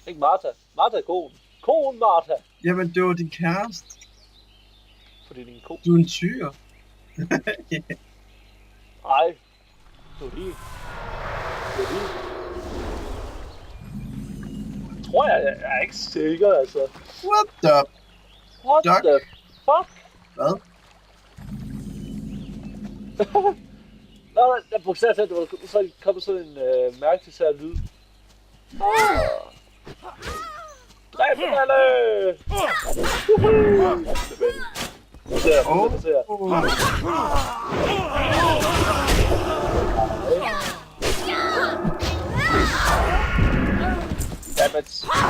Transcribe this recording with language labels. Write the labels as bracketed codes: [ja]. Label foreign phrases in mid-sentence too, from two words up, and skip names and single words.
[da] Ikke Martha. Martha er konen. Konen Martha. Jamen, det var din kæreste. Fordi det er en ko. Du er en tyr. Nej. Du er lige. Tror jeg er ikke sikker, altså. [en] What the? What Duck. the fuck? [da] Hvad? Nå, jeg bogstaveligt talt, det var så kommet sådan en mærkelig sær lyd. Dræb dem alle! [en] Dammit.